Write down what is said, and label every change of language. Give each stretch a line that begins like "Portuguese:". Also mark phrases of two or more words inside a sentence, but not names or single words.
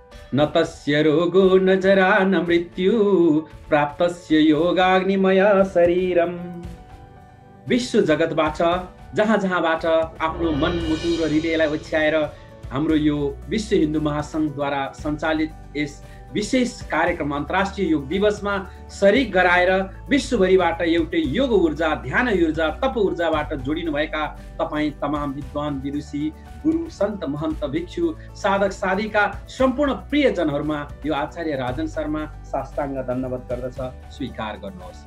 Sanskrit: न तस्य रोगो न जरा न मृत्यु प्राप्तस्य योगाग्निमय शरीरम।
Nepali: विश्व जगतबाट जहाँ जहाँबाट आफ्नो मन मुटु र हृदयलाई ओछ्याएर हाम्रो यो विश्व हिन्दू महासङ्घद्वारा सञ्चालित यस विशेष कार्यक्रम अन्तर्राष्ट्रिय योग दिवसमा शरीक गराएर विश्वभरिबाट एउटै योग ऊर्जा, ध्यान ऊर्जा, तप ऊर्जाबाट जोडिनुभएका तपाईँ तमाम विद्वान, विदुषी, गुरु, सन्त, महन्त, भिक्षु, साधक, साधिका सम्पूर्ण प्रियजनहरूमा यो आचार्य राजन शर्मा साष्टाङ्ग दण्डवत गर्दछ, स्वीकार गर्नुहोस्।